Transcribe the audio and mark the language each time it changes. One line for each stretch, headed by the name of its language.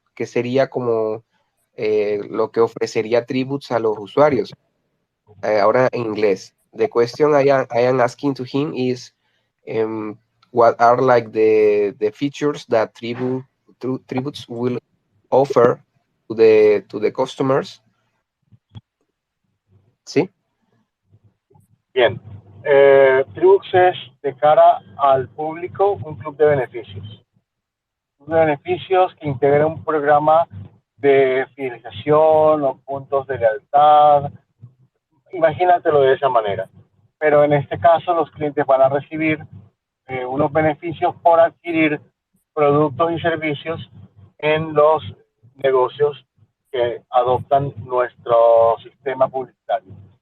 Spanish: ¿Qué sería como lo que ofrecería Tributes a los usuarios? Ahora en inglés.
English: The question I am asking to him is, what are like the features that Tributes will offer to the customers?
Spanish: ¿Sí? Bien. Tribux es, de cara al público, un club de beneficios. Un club de beneficios que integra un programa de fidelización o puntos de lealtad. Imagínatelo de esa manera. Pero en este caso, los clientes van a recibir unos beneficios por adquirir productos y servicios en los negocios que adoptan nuestro sistema publicitario.